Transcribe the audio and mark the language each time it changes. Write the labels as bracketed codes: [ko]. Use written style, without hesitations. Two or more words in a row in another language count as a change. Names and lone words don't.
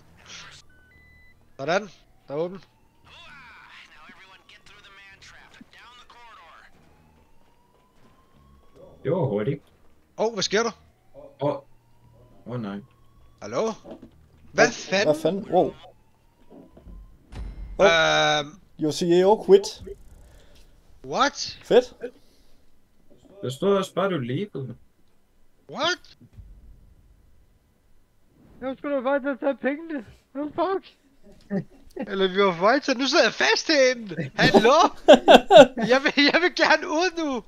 [da] For helvede. Sådan. Der er åben. Det var hurtigt. Hvad sker der? Nej. Hallo? Hvad fanden? Hvad fanden? [en] Wow. Your CEO quit. What? [da] Fedt. Der stod også bare, du levede. [en] What? [da] Jeg skulle da bare til at tage pengene. Hvad fuck? Eller vi var på vej til, nu sidder jeg fast herinde. Hallo? Jeg vil gerne ud nu.